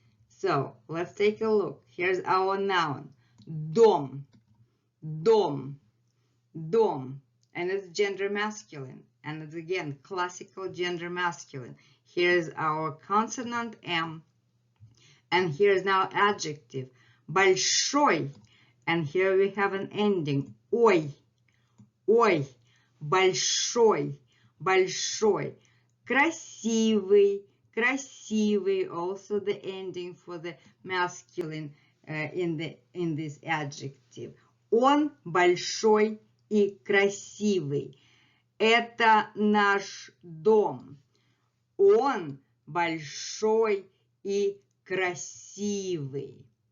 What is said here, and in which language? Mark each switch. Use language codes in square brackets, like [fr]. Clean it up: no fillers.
[en] So, let's take a look. Here's our noun. Дом. Дом. Дом. And it's gender masculine. And it's again classical gender masculine. Here's our consonant M. And here's now adjective. [ru] Большой. [en] And here we have an ending. [ru] Ой. Ой. Большой. Большой. Красивый. [en] красивый, also the ending for the masculine in this adjective. [ru] Он большой и красивый. Это наш дом. Он большой и красивый.